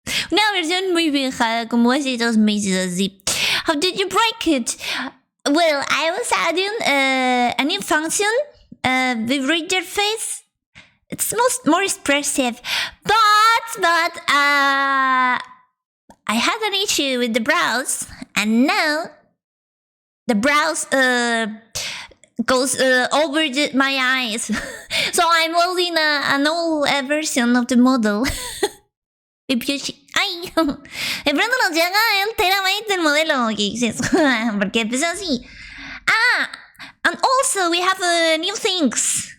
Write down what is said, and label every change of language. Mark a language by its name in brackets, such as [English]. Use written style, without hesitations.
[Spanish] Una versión muy vieja, como hace 2 meses así. [English] How did you break it? Well, I was adding a new function, vibrator face. It's more expressive, but I had an issue with the browse, and now the browse goes over my eyes. So I'm loading an old version of the model. [Spanish] Ay, de pronto nos llega el terabyte del modelo. ¿Qué dices? Porque empezó así. [English] And also we have new things.